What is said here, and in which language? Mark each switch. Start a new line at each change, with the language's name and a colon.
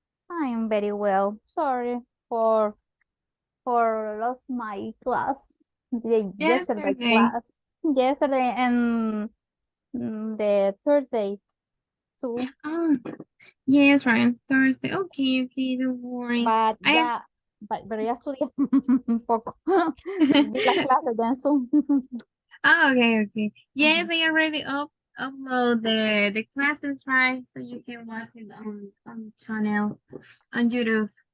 English: I am very well. Sorry for lost my class, the yesterday Yesterday. class, yesterday and the Thursday too. Oh, yes, right. Thursday. Okay, don't worry. But I have.
Spanish: ya, pero ya estudié un poco. Vi las clases ya en Zoom.
English: Oh, okay. Yes, Ujú. I already upload the classes, right? So you can watch it on channel on YouTube.